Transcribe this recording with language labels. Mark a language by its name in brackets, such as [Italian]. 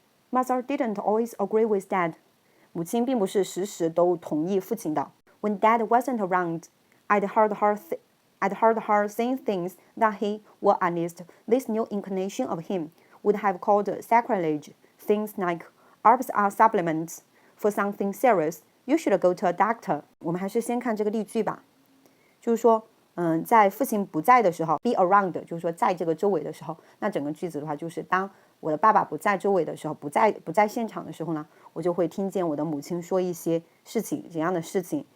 [English] Mother didn't always agree with Dad. [Chinese] 母亲并不是时时都同意父亲的。 [English] When Dad wasn't around, I'd heard her saying things that he, or at least this new incarnation of him, would have called sacrilege. Things like, herbs are supplements. For something serious, you should go to a doctor. [Chinese] 我们还是先看这个例句吧。就是说，在父亲不在的时候 ，be around， 就是说在这个周围的时候，那整个句子的话就是当我的爸爸不在周围的时候，不在现场的时候呢，我就会听见我的母亲说一些事情，怎样的事情？